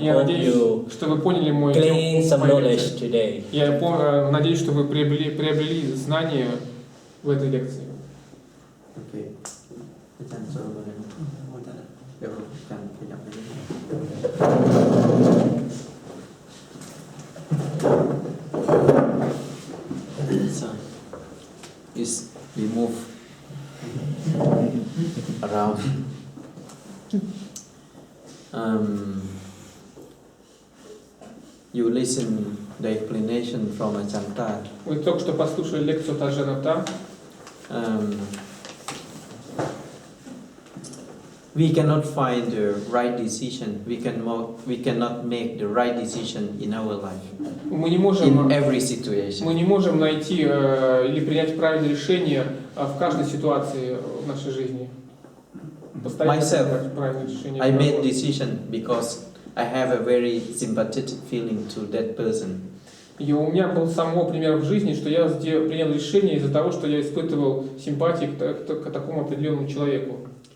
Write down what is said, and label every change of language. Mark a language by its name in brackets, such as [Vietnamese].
[Russian] Я [English] hope [Russian] надеюсь, [English] you [Russian] что вы поняли мой [English] gain some [Russian] мою [English] knowledge [Russian] лекцию. [English] today. [Russian] Я надеюсь, что вы приобрели знания в этой лекции. Okay. Adjan cho lên. Đều cần phải nhập lên. [English] So, is we move around. You listen the explanation from Ajanta. [Russian] Вы только что послушали лекцию Аджана. [English] We cannot find the right decision. We cannot make the right decision in our life. [Russian] Мы не можем [English] in every situation. [Russian] найти или принять правильное решение в каждой ситуации в нашей жизни. [English] Myself, [Russian] правильное решение. [English] I made decision because I have a very sympathetic feeling to that person. [Russian] И у меня был самого пример в жизни, что я принял решение из-за того, что я испытывал симпатии к такому определенному человеку.